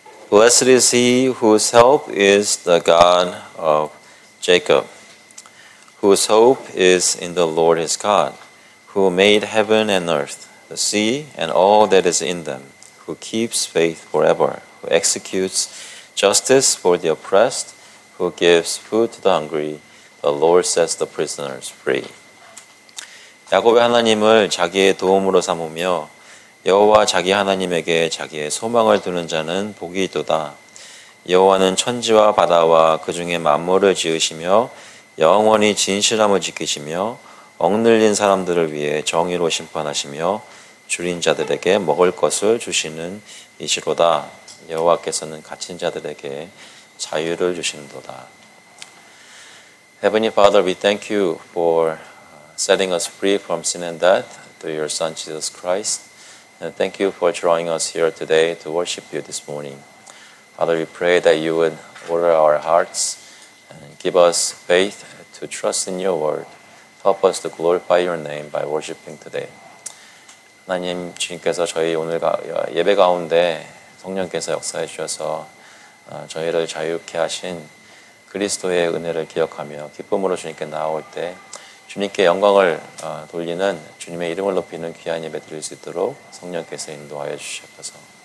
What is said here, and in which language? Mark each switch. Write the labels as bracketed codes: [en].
[en] Blessed is he whose help is the God of Jacob, whose hope is in the Lord his God, who made heaven and earth, the sea, and all that is in them, who keeps faith forever, who executes justice for the oppressed, who gives food to the hungry, the Lord sets the prisoners free. [ko] 야곱의 하나님을 자기의 도움으로 삼으며 여호와 자기 하나님에게 자기의 소망을 두는 자는 복이 있도다. 여호와는 천지와 바다와 그 중에 만물을 지으시며 영원히 진실함을 지키시며 억눌린 사람들을 위해 정의로 심판하시며 줄인 자들에게 먹을 것을 주시는 이시로다. 여호와께서는 갇힌 자들에게 자유를 주시는도다. [en] Heavenly Father, we thank you for setting us free from sin and death through your Son Jesus Christ. And thank you for drawing us here today to worship you this morning. Father, we pray that you would order our hearts and give us faith to trust in your word. Help us to glorify your name by worshiping today. [ko] 하나님 주님께서 저희 오늘 예배 가운데 성령께서 역사해 주셔서 저희를 자유케 하신 그리스도의 은혜를 기억하며 기쁨으로 주님께 나아올 때 주님께 영광을 돌리는 주님의 이름을 높이는 귀한 예배 드릴 수 있도록 성령께서 인도하여 주시옵소서.